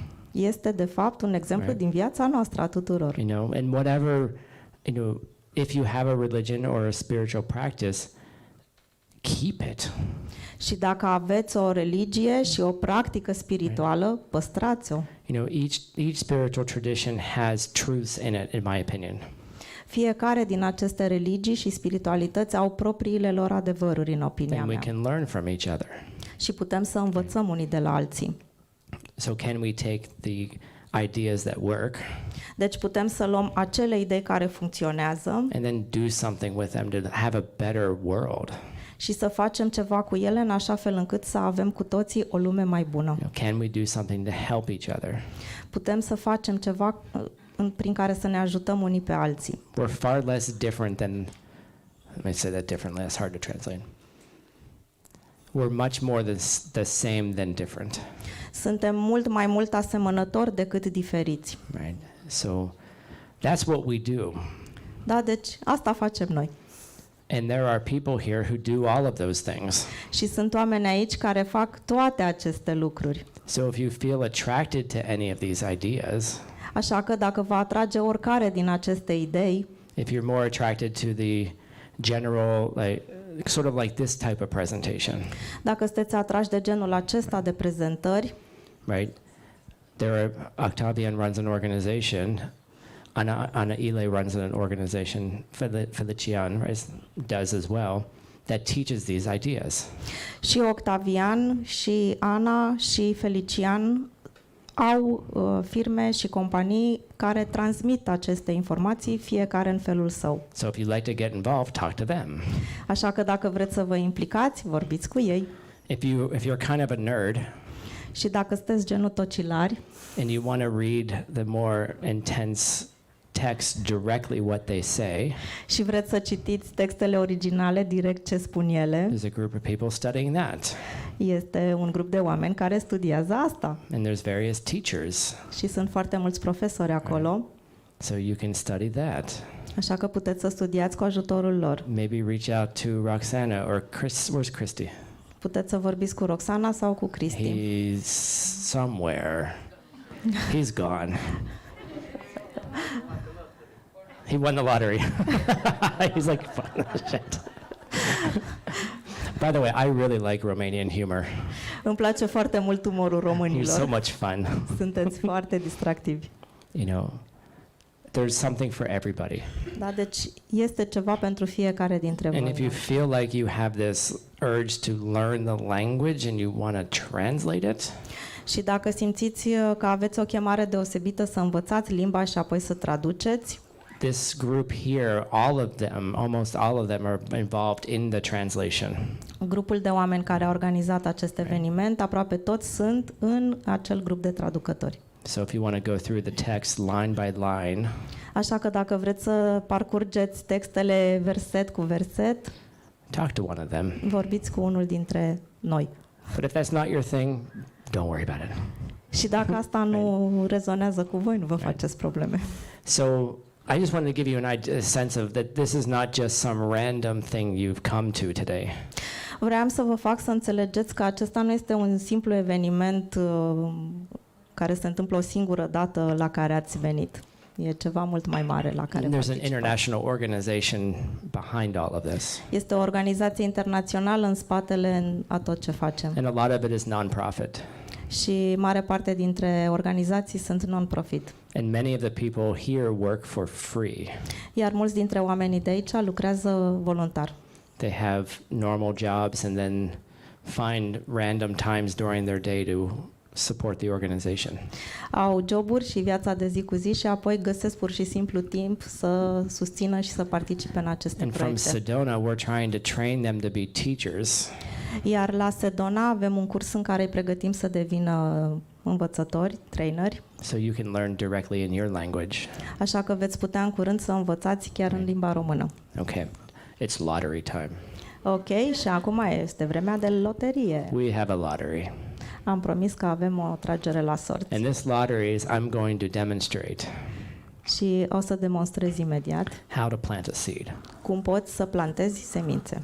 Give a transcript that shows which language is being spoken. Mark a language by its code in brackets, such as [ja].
[ro] este de fapt un exemplu din viața noastră a tuturor. [en] You know, and whatever, if you have a religion or a spiritual practice, keep it. [ro] Și dacă aveți o religie și o practică spirituală, păstrați-o. [en] Each spiritual tradition has truths in it, in my opinion. [ro] Fiecare din aceste religii și spiritualități au propriile lor adevăruri, în opinia [en] And we [ro] mea. [en] can learn from each other. [ro] Și putem să învățăm unii de la alții. [en] So can we take the ideas that work [ro] Deci putem să luăm acele idei care funcționează [en] and then do something with them to have a better world? [ro] și să facem ceva cu ele în așa fel încât să avem cu toții o lume mai bună. [en] Can we do something to help each other? [ro] Putem să facem ceva prin care să ne ajutăm unii pe alții. [en] We're far less different than, let me say that differently, it's hard to translate. We're much more the same than different. [ro] Suntem mai mult asemănători decât diferiți. [en] Right? So that's what we do. [ro] Da, deci asta facem noi. [en] And there are people here who do all of those things. [ro] Și sunt oameni aici care fac toate aceste lucruri. [en] So if you feel attracted to any of these ideas, [ro] Așa că dacă vă atrage oricare din aceste idei, [en] if you're more attracted to the general, sort of like this type of presentation, [ro] dacă sunteți atrași de genul acesta de prezentări, [en] right? Octavian runs an organization, Ana Ile runs an organization, Felician does as well, that teaches these ideas. [ro] și Octavian, și Ana, și Felician au firme și companii care transmit aceste informații, fiecare în felul său. [en] So if you'd like to get involved, talk to them. [ro] Așa că dacă vreți să vă implicați, vorbiți cu ei. [en] If you're kind of a nerd [ro] Și dacă sunteți genul tocilari [en] and you want to read the more intense text directly what they say, [ro] și vreți să citiți textele originale direct ce spun ele, [en] there's a group of people studying that. [ro] este un grup de oameni care studiază asta. [en] And there's various teachers. [ro] Și sunt foarte mulți profesori acolo, [en] So you can study that. [ro] așa că puteți să studiați cu ajutorul lor. [en] Maybe reach out to Roxana or Chris. Where's Christy? [ro] Puteți să vorbiți cu Roxana sau cu Cristi. [en] He's somewhere. He's gone. He won the lottery. He's like, shit. By the way, I really like Romanian humor. [ro] Îmi place foarte mult umorul [en] He's so [ro] românilor. [en] much fun. [ro] Sunteți foarte distractivi. [en] There's something for everybody. [ro] Da, deci este ceva pentru fiecare dintre [en] And if you [ro] voi. [en] feel like you have this urge to learn the language and you want to translate it, [ro] Și dacă simțiți că aveți o chemare deosebită să învățați limba și apoi să traduceți, [en] this group here, almost all of them are involved in the translation. [ro] grupul de oameni care a organizat acest eveniment, aproape toți sunt în acel grup de traducători. [en] So if you want to go through the text line by line, [ro] Așa că dacă vreți să parcurgeți textele verset cu verset, [en] talk to one of them. [ro] vorbiți cu unul dintre noi. [en] But if that's not your thing, don't worry about it. [ro] Și dacă asta nu rezonează cu voi, nu vă faceți probleme. [en] So I just wanted to give you a sense of that this is not just some random thing you've come to today. [ro] Vreau să vă fac să înțelegeți că acesta nu este un simplu eveniment care se întâmplă o singură dată la care ați venit. E ceva mult mai mare la care [en] There's an [ro] participați. [en] international organization behind all of this. [ro] Este o organizație internațională în spatele a tot ce facem. [en] And a lot of it is non-profit. [ro] Și mare parte dintre organizații sunt non-profit. [en] And many of the people here work for free. [ro] Iar mulți dintre oamenii de aici lucrează voluntar. [en] They have normal jobs and then find random times during their day to support the organization. [ro] Au joburi și viața de zi cu zi și apoi găsesc pur și simplu timp să susțină și să participe în aceste [en] And from [ro] proiecte. [en] Sedona, we're trying to train them to be teachers. [ro] Iar la Sedona avem un curs în care îi pregătim să devină învățători, traineri, [en] So you can learn directly in your language. [ro] așa că veți putea în curând să învățați chiar în limba română. [en] Okay, it's lottery time. [ro] Ok, și acum este vremea de loterie. [en] We have a lottery. [ro] Am promis că avem o tragere la sorți [en] And this lottery is I'm going to demonstrate [ro] și o să demonstrez imediat [en] how to plant a seed. [ro] cum poți să plantezi semințe.